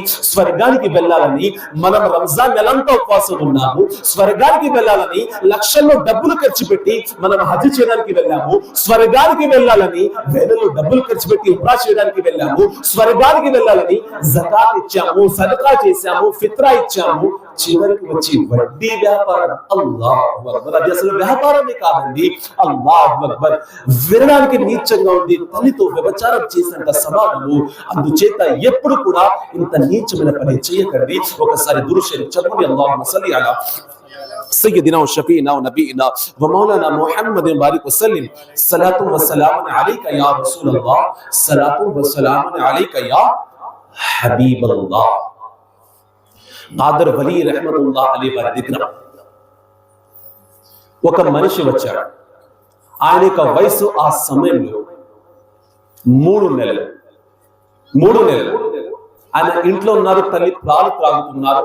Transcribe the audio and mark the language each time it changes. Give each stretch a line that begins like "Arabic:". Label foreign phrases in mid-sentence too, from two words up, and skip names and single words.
Telugu: స్వర్గానికి వెళ్ళాలని మనం రంజాన్ నెలంతా ఉపవాసం ఉన్నాము, స్వర్గానికి వెళ్ళాలని లక్షల్లో డబ్బులు ఖర్చు పెట్టి మనం హజ్ చేయడానికి వెళ్ళాము, స్వర్గానికి వెళ్ళాలని వేలలో డబ్బులు ఖర్చు పెట్టి ఉమ్రా చేయడానికి వెళ్ళాము, స్వర్గానికి వెళ్ళాలని జకాత్ ఇచ్చాము, సదకా చేశాము, ఫిత్రా ఇచ్చాము, చివరికి వచ్చి వడ్డీ వ్యాపారం.
Arabic: الله أكبر.
Telugu: అది అసలు వ్యాపారమే కాదండి.
Arabic: الله أكبر.
Telugu: వినడానికి నీచంగా ఉంది, తల్లితో వ్యభిచారం చేసినంత సమానము. అందుచేత ఎప్పుడు కూడా ఇంత నీచమైన పని చేయకండి. ఒకసారి దురుషని చదువుని
Arabic: اللهم صل على سيدنا وشفينا ونبينا ومولانا محمد بارك وسلم صلاة وسلام عليك يا رسول الله صلاة وسلام عليك يا حبيب الله.
Telugu: ఖాదర్ వలి రహ్మతుల్లాహ్ అలైహి వారి దగ్గర ఒక మనిషి వచ్చాడు. ఆయన యొక్క వయసు ఆ సమయంలో 3 నెలలు. ఆయన ఇంట్లో ఉన్నారు, తల్లి పాలు త్రాగుతున్నారు.